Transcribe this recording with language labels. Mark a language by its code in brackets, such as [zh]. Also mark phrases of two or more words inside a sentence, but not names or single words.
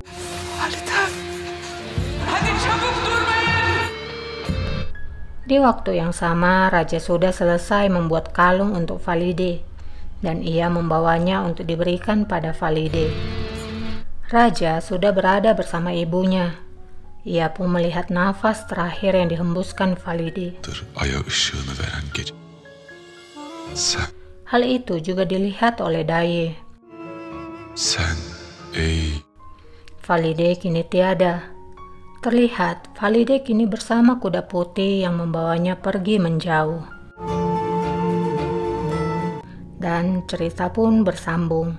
[id] Di waktu yang sama, Raja sudah selesai membuat kalung untuk Valide, dan ia membawanya untuk diberikan pada Valide. Raja sudah berada bersama ibunya. Ia pun melihat nafas terakhir yang dihembuskan Valide. [tr] Aya ışığını veren gece. Sen, [id] Hal itu juga dilihat oleh Daye. [tr] sen ey [id] Valide kini tiada. Terlihat Valide kini bersama kuda putih yang membawanya pergi menjauh. Dan cerita pun bersambung.